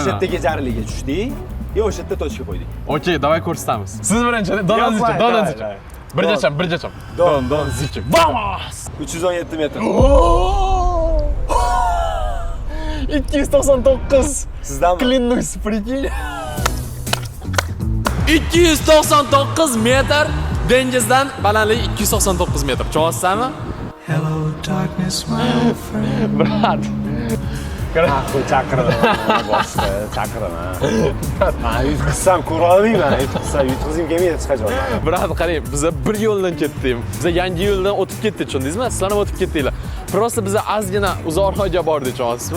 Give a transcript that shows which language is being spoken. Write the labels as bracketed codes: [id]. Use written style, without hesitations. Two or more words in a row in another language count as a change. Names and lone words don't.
[uz] O'sha yerdagi jarliga tushdik. И o'sha yerda tochka qo'ydik. Okey, давай ko'rsatamiz. Siz birinchi, Donazich. Birjacham. Don zichim. Vamos! 317 metr. 299. Sizdanmi? [ru] Клянусь, прикинь. [uz] 299 metr dengizdan balandligi 299 metr. Cho'g'asizmi? [en] Hello, darkness, my old friend. [uz] Brat. Bu chaqirdim. Boshqa chaqiraman. Men yutqizsam ko'ra olmayman. Yutqizim kelmaydi hech qachon. Brat, qarang, biz bir yo'ldan ketdik. Biz yangi yo'ldan o'tib ketdik, tushundingizmi? Sizlar ham o'tib ketdinglar. Просто biz ozgina uzoqroqqa bordik, cho'g'asizmi?